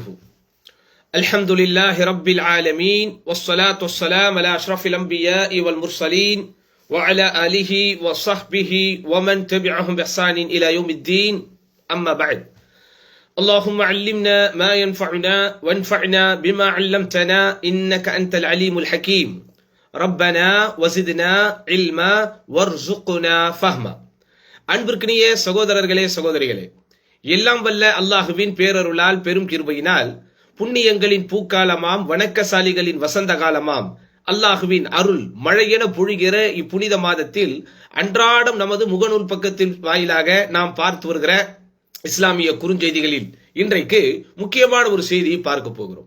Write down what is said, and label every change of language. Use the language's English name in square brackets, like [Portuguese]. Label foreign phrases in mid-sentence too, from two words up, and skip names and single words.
[Arabic] الحمد لله رب العالمين والصلاة والسلام على أشرف الأنبياء والمرسلين وعلى آله وصحبه ومن تبعهم بإحسان إلى يوم الدين. أما بعد، اللهم علمنا ما ينفعنا وانفعنا بما علمتنا إنك أنت العليم الحكيم. ربنا وزدنا علما وارزقنا فهما. [Tamil] அன்பிற்கினிய சகோதரர்களே சகோதரிகளே, எல்லாம் வல்ல அல்லாஹுவின் பேரருளால் பெரும் கிருபையினால் புண்ணியங்களின் பூக்காலமாம் வணக்கசாலிகளின் வசந்த காலமாம் அல்லாஹுவின் அருள் மழையென பொழிகிற இப்புனித மாதத்தில் அன்றாடம் நமது முகநூல் பக்கத்தின் வாயிலாக நாம் பார்த்து வருகிற இஸ்லாமிய குறுஞ்செய்திகளில் இன்றைக்கு முக்கியமான ஒரு செய்தியை பார்க்க போகிறோம்.